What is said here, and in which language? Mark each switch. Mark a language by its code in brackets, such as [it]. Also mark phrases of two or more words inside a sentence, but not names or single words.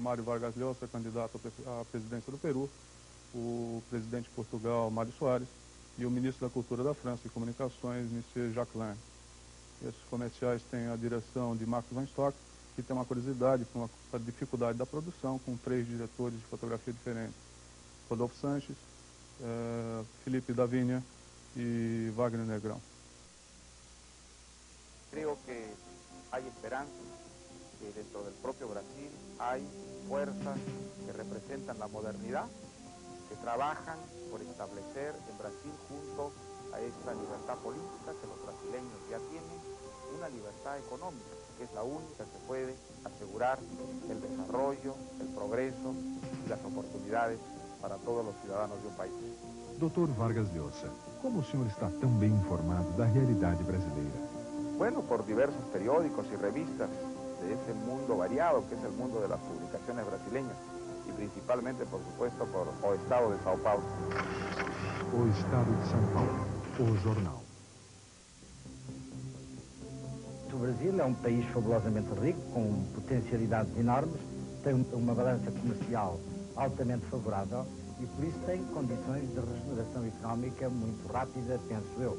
[pt] Mário Vargas Llosa, candidato à presidência do Peru, o presidente de Portugal, Mário Soares, e o ministro da Cultura da França e Comunicações, Monsieur Jacques Lang. Esses comerciais têm a direção de Marcos Van Stock, que tem uma curiosidade com a dificuldade da produção, com 3 diretores de fotografia diferentes. Rodolfo Sanches, Felipe Davinha y Wagner Negrão. [es] Creo que hay esperanza, que dentro del propio Brasil hay fuerzas que representan la modernidad, que trabajan por establecer en Brasil, junto a esa libertad política que los brasileños ya tienen, una libertad económica, que es la única que puede asegurar el desarrollo, el progreso y las oportunidades para todos los ciudadanos de un país. [pt] Dr. Vargas Llosa, como o senhor está tão bem informado da realidade brasileira? [es] Bueno, por diversos periódicos y revistas de ese mundo variado que es el mundo de las publicaciones brasileñas y principalmente, por supuesto, por O Estado de São Paulo. [pt] O Estado de São Paulo, o jornal. O Brasil é um país fabulosamente rico, com potencialidades enormes, tem uma balança comercial altamente favorável e por isso tem condições de regeneração económica muito rápida, penso eu.